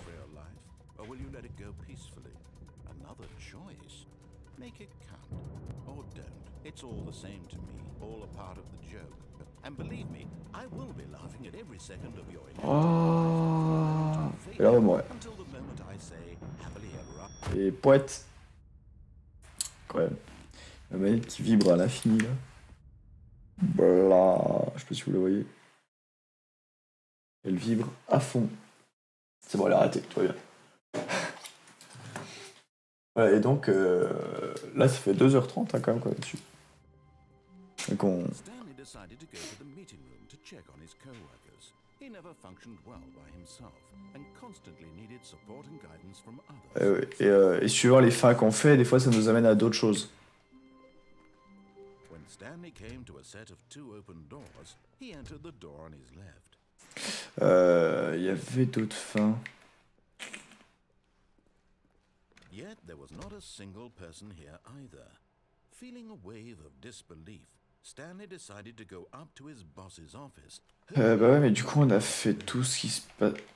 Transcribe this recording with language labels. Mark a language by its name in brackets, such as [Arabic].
[English] For your life, or will you let it go peacefully? Another choice. Make it count, or don't. It's all the same to me, all a part of the joke. And believe me, I will be laughing at every second of your [French] Oh. Et là, on va mourir. [English] until the moment I say happily ever after. [French] Et poète. Incroyable. La manette qui vibre à l'infini, là. Blah. Je sais pas si vous la voyez. Elle vibre à fond. C'est bon, elle a arrêté, tout va bien. Voilà, et donc, là, ça fait 2h30 hein, quand même, quoi, là-dessus. Donc, [English] Stanley decided to go to the meeting room to check on his co-workers. He never functioned well by himself and constantly needed support and guidance from others. [French] et suivant les fins qu'on fait, des fois, ça nous amène à d'autres choses. [English] When Stanley came to a set of 2 open doors, he entered the door on his left. [French] Il y avait d'autres fins. [English] Yet there was not a single person here either. Feeling a wave of disbelief, Stanley decided to go up to his boss's office. [French] Bah ouais, mais du coup, on a fait tout ce qui se passe.